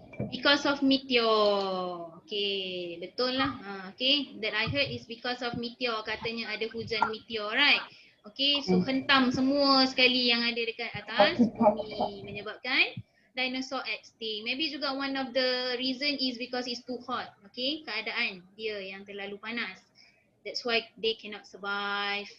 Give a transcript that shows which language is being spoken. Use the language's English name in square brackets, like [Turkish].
[English] Because of meteor. Okay, [Malay] betul lah. [English] Okay, that I heard is because of meteor. [Malay] Katanya ada hujan meteor, right? Okay, so hentam semua sekali yang ada dekat atas bumi, menyebabkan dinosaur extinct. [English] Maybe juga one of the reason is because it's too hot. [Malay] Okay, keadaan dia yang terlalu panas. [English] That's why they cannot survive.